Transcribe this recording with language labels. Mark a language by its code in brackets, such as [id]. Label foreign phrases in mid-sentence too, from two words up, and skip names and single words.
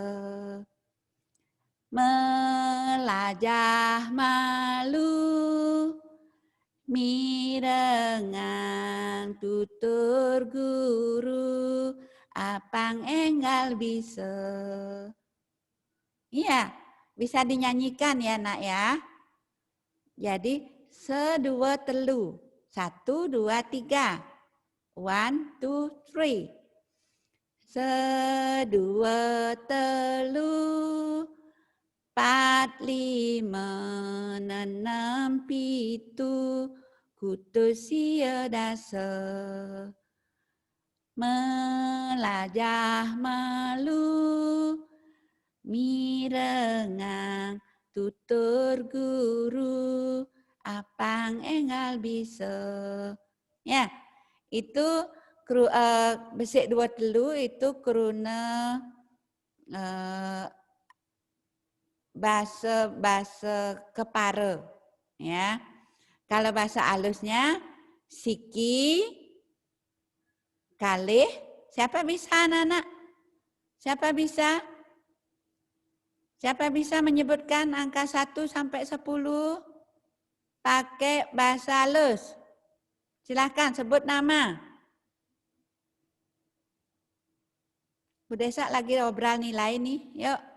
[ban] Melajah malu, mirengang tutur guru, apang enggal bisa. [id] Iya, bisa dinyanyikan ya nak ya. Jadi 1, 2, 3. 1, 2, 3. 1, 2, 3. 1, 2, 3, 4, 5, 6, [ban] pitu, kutus, sia, dasa. Melajah malu, mirengang tutur guru, apang enggal bisa. [id] Ya, itu [ban] besik 2 telu [id] itu keruna bahasa kepara. Ya. Kalau bahasa halusnya [ban] siki, kalih. [id] Siapa bisa anak-anak? Siapa bisa? Siapa bisa menyebutkan angka 1 sampai 10 pakai bahasa halus? Silahkan sebut nama. Bu Desa lagi obrol nilai nih, yuk.